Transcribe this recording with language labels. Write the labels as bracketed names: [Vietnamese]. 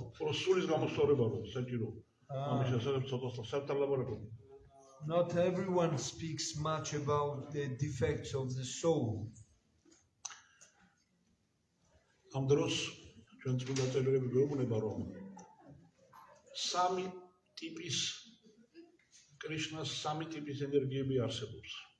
[Georgian] ხო, სულის გამოსწორება რო საჭირო. ამის შესახებ ცოტა საერთოდ ლაპარაკობენ. [English] Not everyone speaks much about the defects of the soul. [Georgian] ამ დროს ჩვენ წმინდა წერილები გვეუბნება რომ სამი ტიპის კრიშნას სამი ტიპის ენერგიები არსებობს.